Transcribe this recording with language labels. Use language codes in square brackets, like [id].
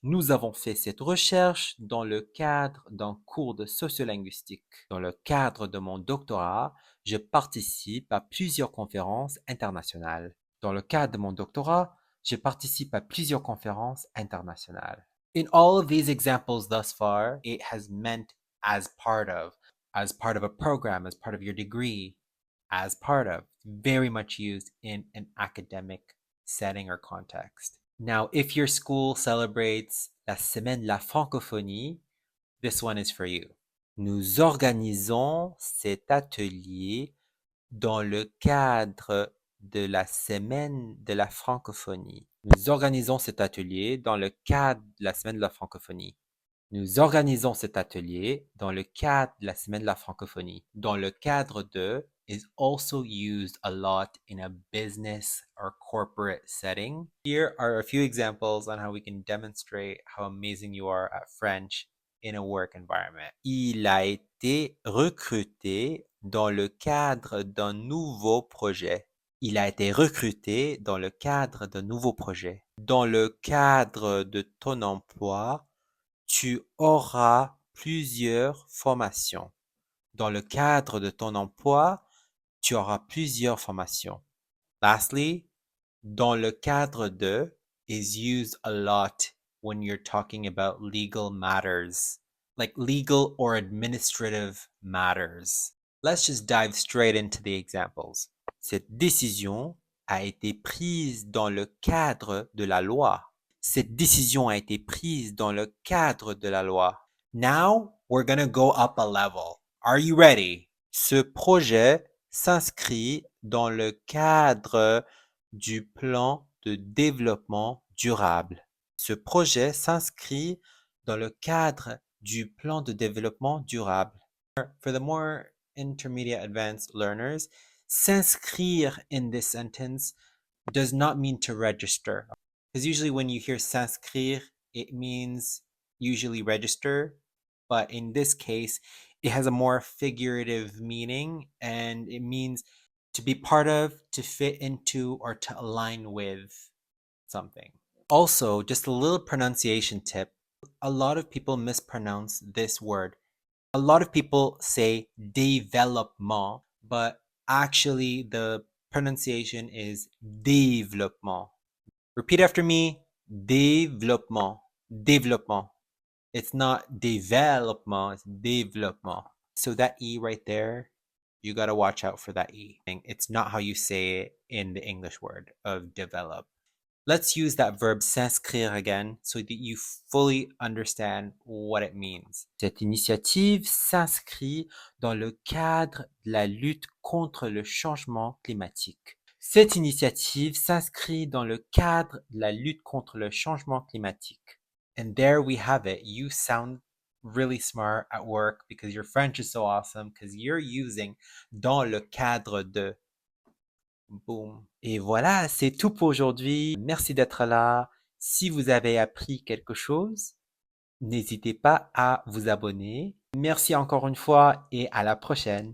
[fr] Nous avons fait cette recherche dans le cadre d'un cours de sociolinguistique. Dans le cadre de mon doctorat, je participe à plusieurs conférences internationales. Dans le cadre de mon doctorat, je participe à plusieurs conférences internationales. [en] In all of these examples thus far, it has meant as part of a program, as part of your degree, as part of, very much used in an academic setting or context. Now, if your school celebrates [fr] la semaine de la francophonie, [en] this one is for you. [fr] Nous organisons cet atelier dans le cadre de la semaine de la francophonie. Nous organisons cet atelier dans le cadre de la semaine de la francophonie. Nous organisons cet atelier dans le cadre de la semaine de la francophonie. Dans le cadre de [en] is also used a lot in a business or corporate setting. Here are a few examples on how we can demonstrate how amazing you are at French in a work environment. [fr] Il a été recruté dans le cadre d'un nouveau projet. Il a été recruté dans le cadre d'un nouveau projet. Dans le cadre de ton emploi, tu auras plusieurs formations. Dans le cadre de ton emploi, tu auras plusieurs formations. [en] Lastly, [fr] dans le cadre de [en] is used a lot when you're talking about legal matters, like legal or administrative matters. Let's just dive straight into the examples. [fr] Cette décision a été prise dans le cadre de la loi. Cette décision a été prise dans le cadre de la loi. [en] Now, we're gonna go up a level. Are you ready? [fr] Ce projet s'inscrit dans le cadre du plan de développement durable. Ce projet s'inscrit dans le cadre du plan de développement durable. [en] For the more intermediate advanced learners, s'inscrire in this sentence does not mean to register. Because usually when you hear s'inscrire, it means usually register. But in this case, it has a more figurative meaning and it means to be part of, to fit into, or to align with something. Also, just a little pronunciation tip. A lot of people mispronounce this word. A lot of people say développement, but actually the pronunciation is développement. Repeat after me. Développement. Développement. It's not development, it's développement. So that E right there, you got to watch out for that E. It's not how you say it in the English word of develop. Let's use that verb s'inscrire again so that you fully understand what it means. [fr] Cette initiative s'inscrit dans le cadre de la lutte contre le changement climatique. Cette initiative s'inscrit dans le cadre de la lutte contre le changement climatique. [en] And there we have it. You sound really smart at work because your French is so awesome because you're using [fr] dans le cadre de. [en] Boom. [fr] Et voilà, c'est tout pour aujourd'hui. Merci d'être là. Si vous avez appris quelque chose, n'hésitez pas à vous abonner. Merci encore une fois et à la prochaine.